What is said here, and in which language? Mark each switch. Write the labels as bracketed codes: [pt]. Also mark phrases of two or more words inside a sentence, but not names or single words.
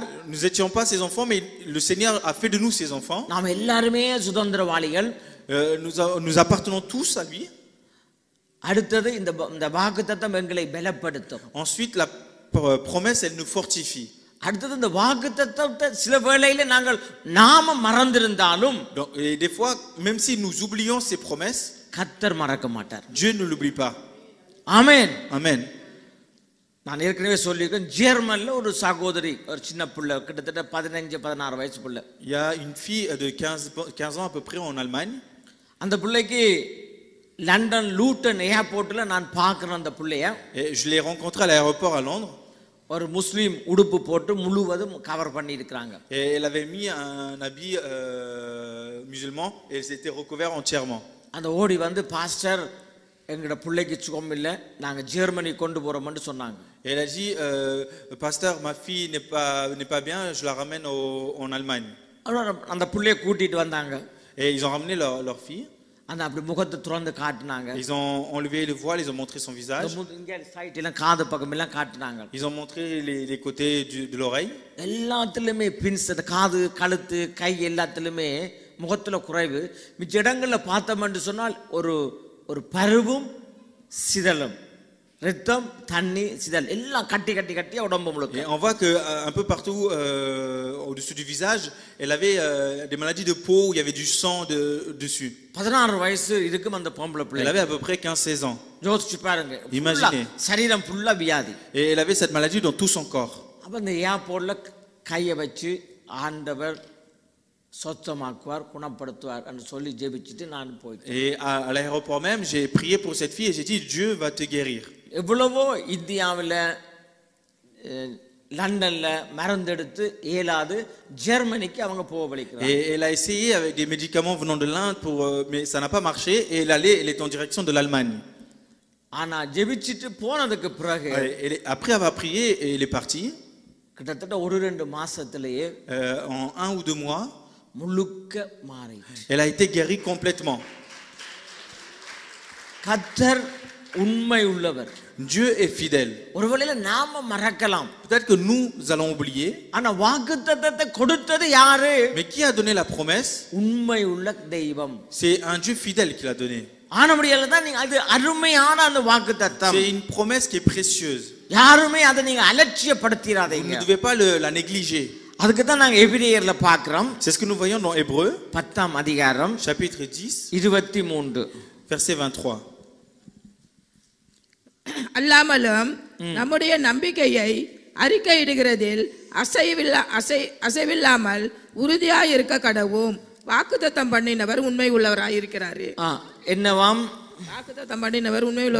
[fr] Nous n'étions pas ses enfants, mais le Seigneur a fait de nous ses enfants. [ta] நாம் எல்லாருமே சுதந்திரவாளிகள். [fr] Nous appartenons tous à lui. [ta] அடுத்தது இந்த வாக்குத்தத்தம் எங்களை பலப்படுத்தும். [fr] Ensuite la promesse elle nous fortifie. [ta] அடுத்தது இந்த வாக்குத்தத்தத்தை சில வேளையில நாம மறந்திருந்தாலும், [fr] Donc et des fois même si nous oublions ces promesses, [ta] கர்த்தர் மறக்க மாட்டார். [fr] Dieu ne l'oublie pas. [ta] ஆமென். [fr] Amen. [ta] நான் ஏற்கனவே சொல்லியிருக்கேன், ஜெர்மன்ல ஒரு சகோதரி, ஒரு சின்ன பிள்ளை, கிட்டத்தட்ட 15-16 வயசு பிள்ளை. [fr] Il y a une fille de 15 ans à peu près en Allemagne. [ta] அந்த பிள்ளைக்கு லண்டன் லூட்டன் ஏர்போர்ட்ல நான் பார்க்கிறேன் அந்த பிள்ளைய. [fr] Et je l'ai rencontrée à l'aéroport à Londres. [ta] ஒரு முஸ்லீம் உடுப்பு போட்டு முழுவதும் கவர் பண்ணி இருக்காங்க. [fr] Et elle avait mis un habit musulman et elle s'était recouverte entièrement. [ta] அந்த ஓடி வந்து பாஸ்டர் எங்கட பிள்ளைக்கு சுகம் இல்லை, நாங்க ஜெர்மனி கொண்டு போறோம்னு சொன்னாங்க. [fr] Et elle a dit pasteur, ma fille n'est pas bien, je la ramène en Allemagne. [ta] அந்த பிள்ளைய கூட்டிட்டு வந்தாங்க. [fr] Et ils ont ramené leur fille. [ta] அந்த அப்படி முகத்தை திறந்து காட்டினாங்க. [fr] Ils ont enlevé le voile, ils ont montré son visage. [ta] இங்க சைட் எல்லாம் காது பக்கம் எல்லாம் காட்டினாங்க. [fr] Ils ont montré les côtés de l'oreille. [ta] எல்லாத்துலயுமே பின்ஸ், காது, கழுத்து, கை எல்லாத்துலயுமே முகத்துல குறைவு. மிச்ச இடங்கள்ல பார்த்தோம்னு சொன்னால் ஒரு பருவும் சிதலும், ரத்தம், தண்ணி, சிதல் எல்லாம் கட்டி கட்டி கட்டி உடம்பு முழுக்க. [fr] Et on voit que un peu partout au-dessus du visage, elle avait des maladies de peau où il y avait du sang dessus. [ta] 16 வயசு இருக்கும் அந்த பொம்பளை பிள்ளை. [fr] Elle avait à peu près 15-16 ans. [ta] யோசிச்சு பாருங்க. [fr] Imaginez. [ta] சரீரம் ஃபுல்லா வியாதி. [fr] Et elle avait cette maladie dans tout son corps. [ta] அப்ப இந்த ஏர்போர்ட்ல கையை வச்சு ஆண்டவர் சொத்தமாக்குவார், குணப்படுத்துவார் என்று சொல்லி ஜெபிச்சிட்டு நான் போயிட்டேன். [fr] Et à l'aéroport même, j'ai prié pour cette fille et j'ai dit Dieu va te guérir. [ta] எவ்வளவோ இந்தியாவில் லண்டன்ல மருந்தெடுத்து ஏலாது ஜெர்மனிக்கு அவங்க போக வலிக்கிறாங்க. [fr] Et elle a essayé avec des médicaments venant de l'Inde mais ça n'a pas marché et elle est en direction de l'Allemagne. [ta] ஆனா ஜெபிச்சிட்டு போனதுக்கு பிறகு [fr] après avoir prié, elle est partie. [ta] கிட்டத்தட்ட 1-2 மாசத்திலேயே [fr] en 1 ou 2 mois, [ta] முழுக்க மாறிச்சு. [fr] elle a été guérie complètement. [ta] கர்த்தர் உண்மை உள்ளவர். [fr] Dieu est fidèle. [ta] ஒருவேளை நாம மறக்கலாம். [fr] Peut-être que nous allons oublier. [ta] ஆனா வாக்குத்தத்தத்தை கொடுத்தது யாரு? [fr] Mais qui a donné la promesse? [ta] உண்மை உள்ள தெய்வம். [fr] C'est un Dieu fidèle qui l'a donné. [ta] ஆனபடியால தான் நீங்க, அது அருமையான அந்த வாக்குத்தத்தம். [fr] C'est une promesse qui est précieuse. [ta] யாருமே அதை நீங்க அலட்சியப்படுத்திராதீங்க. [fr] Vous ne devez pas la négliger. [ta] அதுக்கு தான் நாங்க எபிரேயர்ல பார்க்கிறோம். [fr] C'est ce que nous voyons dans Hébreux, [ta] 10ஆம் அதிகாரம், [fr] chapitre 10, [ta] 23, [fr] verset 23. [ta] அல்லாமலும் நம்முடைய நம்பிக்கையை அறிக்கையிடுகிறதில் அசைவில்லாமல் உறுதியாய் இருக்க கடவும் வாக்குத்தத்தம் பண்ணினவர் உண்மை உள்ளவராய் இருக்கிறாரு. என்னவாம்? வாக்குத்தத்தம் பண்ணினவர் உண்மை உள்ளவர்.